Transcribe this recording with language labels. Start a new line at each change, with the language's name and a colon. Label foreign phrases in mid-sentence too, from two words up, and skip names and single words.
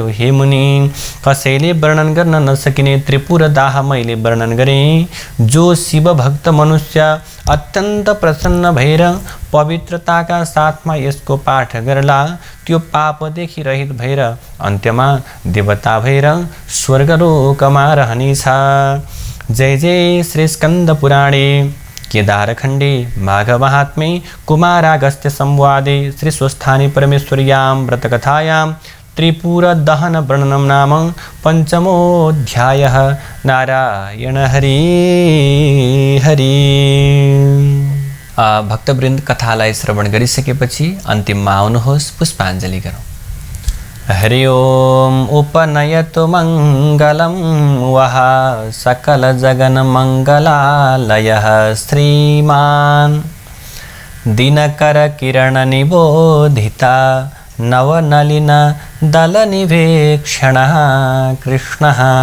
Nepali: हे मुनि, कसैले वर्णन गर्न नसकिने त्रिपुर दाह मैले वर्णन गरेँ। जो शिव भक्त मनुष्य अत्यन्त प्रसन्न भएर पवित्रताका साथमा यसको पाठ गर्ला, त्यो पापदेखि रहित भएर अन्त्यमा देवता भएर स्वर्गलोकमा रहनेछ।
Sanskrit: जय जय श्री स्कंद पुराणे केदारखण्डे माघ महात्म्ये कुमारागस्त्य संवादे श्री स्वस्थानी परमेश्वर्यां व्रतकथायां त्रिपुर दहन वर्णनम नाम पंचमोऽध्यायः।
Nepali: नारायण हरि हरि। भक्तवृन्द, कथालाई श्रवण गरिसकेपछि अन्तिममा आउनुहोस्, पुष्पाञ्जली गरौँ।
Sanskrit: हरि ओम उपनयतु मंगलम वह सकल जगन मंगलालयः श्रीमान दिनकर किरण निबोधिता नवनलिन दल निवेक्षणः कृष्णः